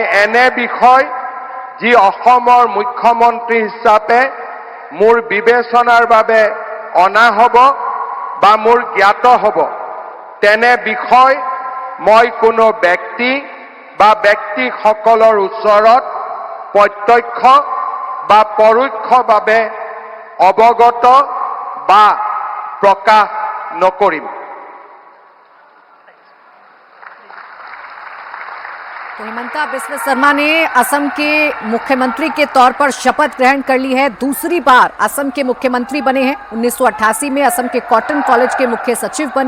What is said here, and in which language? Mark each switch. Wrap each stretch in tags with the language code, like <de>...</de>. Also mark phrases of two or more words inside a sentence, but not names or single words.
<as>এনে বিষয় যি অসমৰ মুখ্যমন্ত্ৰী হিচাপে মোৰ বিবেচনাৰ বাবে অনা হ'ব বা মোৰ জ্ঞাত হ'ব তেনে বিষয় মই কোনো ব্যক্তি বা ব্যক্তিসকলৰ ওচৰত প্ৰত্যক্ষ বা পৰোক্ষভাৱে অৱগত বা প্ৰকাশ নকৰিম।</as> <hi>तो हिमंता बिस्वा शर्मा ने असम के मुख्यमंत्री के तौर पर शपथ ग्रहण कर ली है। दूसरी बार असम के मुख्यमंत्री बने हैं। 1988 में असम के कॉटन कॉलेज के मुख्य सचिव बने।</hi>